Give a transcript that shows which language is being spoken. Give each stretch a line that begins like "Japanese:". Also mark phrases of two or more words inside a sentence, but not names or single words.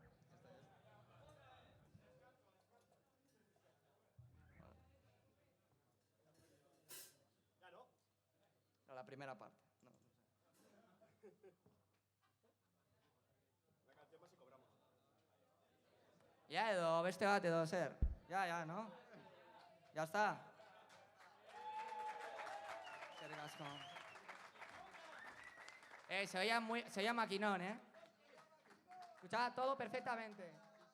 Spanish: La primera parte. No.
Basque: Ya edo, beste bat edo zer.
Spanish: Ya, ¿no? Ya está.
Basque: Eskerrik asko.
Spanish: Se oía maquinón, ¿eh? Escuchaba todo perfectamente.